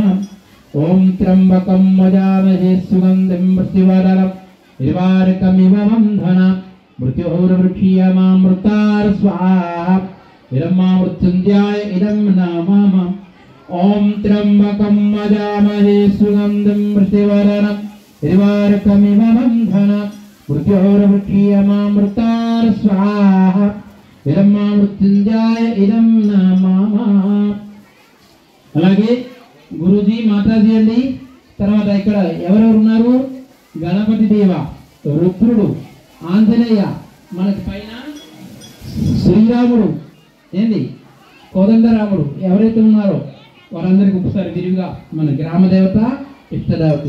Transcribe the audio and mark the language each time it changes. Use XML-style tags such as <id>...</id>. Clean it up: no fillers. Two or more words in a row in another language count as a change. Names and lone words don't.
<sa>ओम त्र्यंबकं वदामहे सुगन्धिं पुष्टिवर्धनम् निवारकमिव बन्धनं मृत्युर्मुख्यमामृतार स्वाहा इदं मृत्युञ्जय इदं नमः ओम त्र्यंबकं वदामहे सुगन्धिं पुष्टिवर्धनम् निवारकमिव बन्धनं मृत्युर्मुख्यमामृतार स्वाहा इदं मृत्युञ्जय इदं नमः।</sa> <te>అలాగే గురుజీ మాతాజీ అండి. తర్వాత ఇక్కడ ఎవరెవరు ఉన్నారు? గణపతి దేవ, రుద్రుడు, ఆంజనేయ, మనకి పైన శ్రీరాముడు ఏంది కోదండరాముడు ఎవరైతే ఉన్నారో వారందరికీ ఒకసారి విరివిగా మన గ్రామ దేవత ఇష్టదేవతలు.</te>